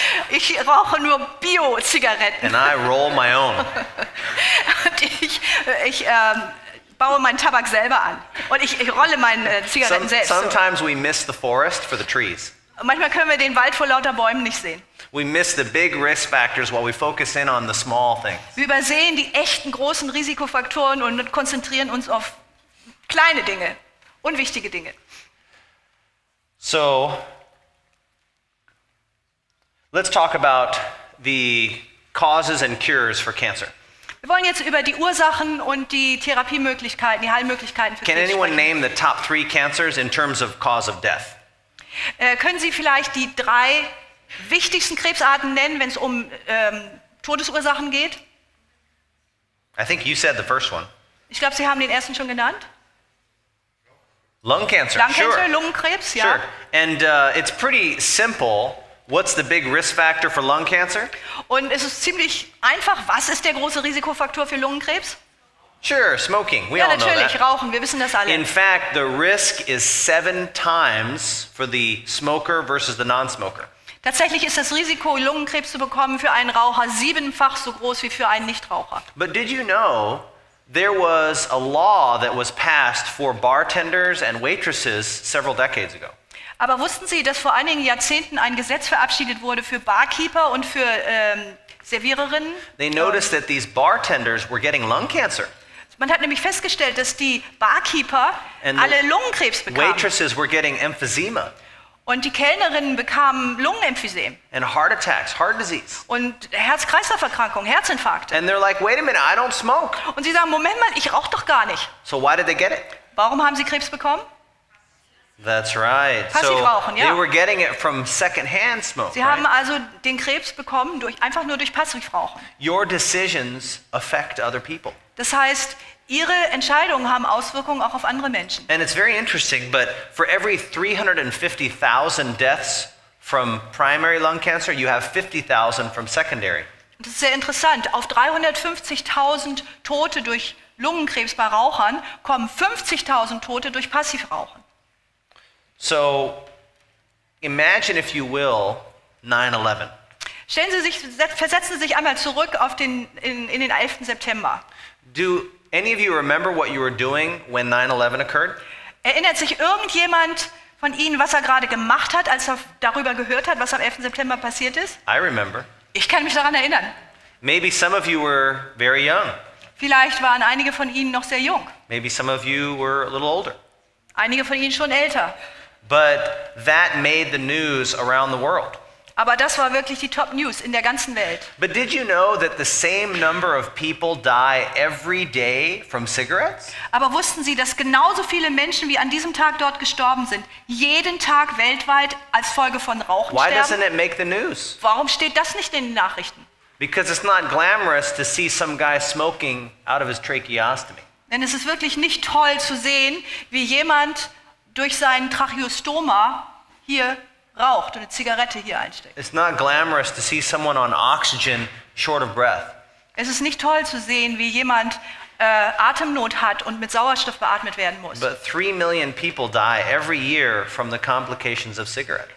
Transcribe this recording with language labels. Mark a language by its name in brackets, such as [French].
[German] Ich rauche nur Bio-Zigaretten. [English] And I roll my own. [German] Und ich baue meinen Tabak selber an. Und ich rolle meine Zigaretten selbst. [English] Sometimes we miss the forest for the trees. [German] Und manchmal können wir den Wald vor lauter Bäumen nicht sehen. [English] We miss the big risk factors while we focus in on the small things. [German] Wir übersehen die echten großen Risikofaktoren und konzentrieren uns auf kleine Dinge, unwichtige Dinge. [English] So, let's talk about the causes and cures for cancer. [German] Wir wollen jetzt über die Ursachen und die Therapiemöglichkeiten, die Heilmöglichkeiten für [English] Can [German] Krebs [English] anyone [German] sprechen. [English] name the top 3 cancers in terms of cause of death? [German] Können Sie vielleicht die 3 wichtigsten Krebsarten nennen, wenn es um Todesursachen geht? [English] I think you said the first one. [German] Ich glaube, Sie haben den ersten schon genannt. [English] Lung cancer, [German] Lungenkrebs, Lungenkrebs, ja. [English] Sure. And it's pretty simple. What's the big risk factor for lung cancer? [German] Und es ist ziemlich einfach. Was ist der große Risikofaktor für Lungenkrebs? [English] Sure, smoking. We [German] Ja, [English] all know [German] natürlich, [English] that. [German] Rauchen. Wir wissen das alle. [English] In fact, the risk is 7 times for the smoker versus the non-smoker. [German] Tatsächlich ist das Risiko, Lungenkrebs zu bekommen, für einen Raucher 7-fach so groß wie für einen Nichtraucher. [English] But did you know there was a law that was passed for bartenders and waitresses several decades ago? [German] Aber wussten Sie, dass vor einigen Jahrzehnten ein Gesetz verabschiedet wurde für Barkeeper und für Serviererinnen? [English] They noticed that these bartenders were getting lung cancer. [German] Man hat nämlich festgestellt, dass die Barkeeper [English] And [German] alle Lungenkrebs bekamen. [English] Waitresses were getting emphysema [German] Und die Kellnerinnen bekamen Lungenemphysem [English] and heart attacks, heart disease. [German] und Herz-Kreislauf-Erkrankungen, Herzinfarkte. [English] And they're like, wait a minute, I don't smoke. [German] Und sie sagen, Moment mal, ich rauche doch gar nicht. [English] So why did they get it? [German] Warum haben sie Krebs bekommen? [English] That's right. [German] Passivrauchen, ja. [English] They were getting it from secondhand smoke. [German] Sie haben [English] Right? [German] also den Krebs bekommen einfach nur durch Passivrauchen. [English] Your decisions affect other people. [German] Das heißt, ihre Entscheidungen haben Auswirkungen auch auf andere Menschen. [English] And it's very interesting, but for every 350,000 deaths from primary lung cancer, you have 50,000 from secondary. [German] Das ist sehr interessant. Auf 350.000 Tote durch Lungenkrebs bei Rauchern kommen 50.000 Tote durch Passivrauchen. [English] So imagine, if you will, 9/11. [German] Versetzen Sie sich einmal zurück auf in den 11. September. [English] Do any of you remember what you were doing when 9/11 occurred? [German] Erinnert sich irgendjemand von Ihnen, was er gerade gemacht hat, als er darüber gehört hat, was am 11. September passiert ist? [English] I remember. [German] Ich kann mich daran erinnern. [English] Maybe some of you were very young. [German] Vielleicht waren einige von Ihnen noch sehr jung. [English] Maybe some of you were a little older. [German] Einige von Ihnen schon älter. [English] But that made the news around the world. [German] Aber das war wirklich die Top News in der ganzen Welt. [English] But did you know that the same number of people die every day from cigarettes? [German] Aber wussten Sie, dass genauso viele Menschen wie an diesem Tag dort gestorben sind, jeden Tag weltweit als Folge von Rauchen [English] Why doesn't [German] sterben? [English] it make the news? [German] Warum steht das nicht in den Nachrichten? [English] Because it's not glamorous to see some guy smoking out of his tracheostomy. [German] Denn es ist wirklich nicht toll zu sehen, wie jemand durch seinen Tracheostoma hier raucht und eine Zigarette hier einsteckt. [English] It's not glamorous to see someone on oxygen short of breath. [German] Es ist nicht toll zu sehen, wie jemand Atemnot hat und mit Sauerstoff beatmet werden muss. [English] But 3 million people die every year from the complications of cigarettes.